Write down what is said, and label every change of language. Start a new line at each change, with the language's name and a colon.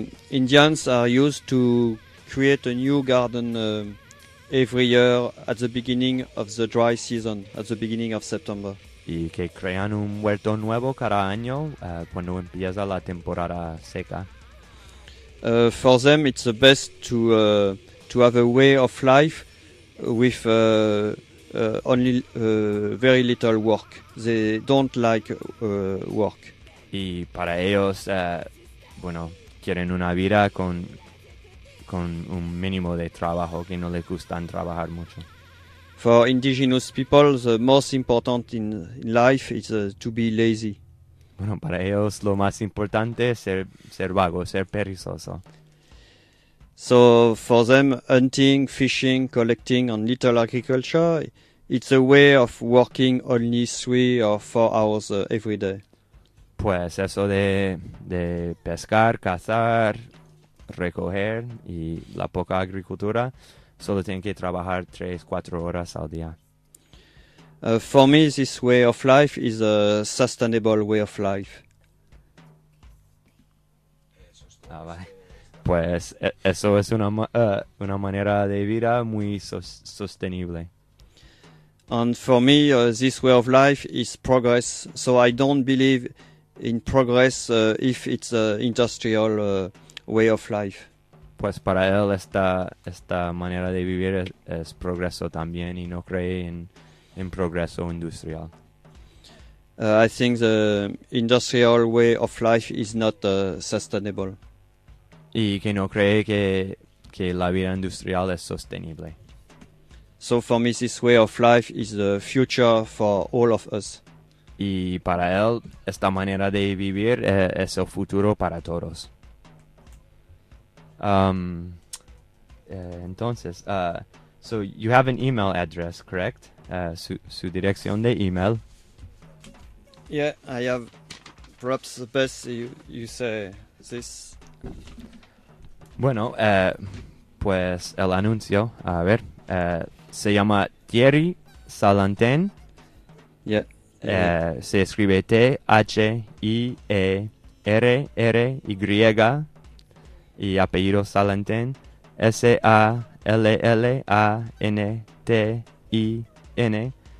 English: Indians are used to create a new garden every year at the beginning of the dry season, at the beginning of September.
Spanish: Y que crean un huerto nuevo cada año cuando empieza la temporada seca.
English: For them, it's the best to have a way of life with only very little work. They don't like work.
Spanish: Y para ellos, bueno, quieren una vida con un mínimo de trabajo, que no les gusta trabajar mucho.
English: For indigenous people, the most important in life is to be lazy.
Spanish: Bueno, para ellos lo más importante es ser vago, ser perezoso.
English: So for them, hunting, fishing, collecting, and little agriculture, it's a way of working only 3 or 4 hours every day.
Spanish: Pues eso de pescar, cazar, recoger y la poca agricultura, solo tienen que trabajar 3-4 horas al día.
English: For me, this way of life is a sustainable way of life.
Spanish: Ah, vale. Pues eso es una manera de vida muy sostenible.
English: And for me, this way of life is progress. So I don't believe in progress if it's an industrial way of life.
Spanish: Pues para él esta manera de vivir es progreso también, y no cree en progreso industrial.
English: I think the industrial way of life is not sustainable.
Spanish: Y que no cree que la vida industrial es sostenible.
English: So for me, this way of life is the future for all of us.
Spanish: Y para él esta manera de vivir es el futuro para todos. Entonces,
English: so you have an email address, correct?
Spanish: Su dirección de email.
English: Yeah, I have. Perhaps the best you say this.
Spanish: Bueno, pues el anuncio, a ver, se llama Thierry Salantin.
English: Yeah.
Spanish: Se escribe T-H-I-E-R-R-Y y apellido Salantin, S-A-L-L-A-N-T-I-N.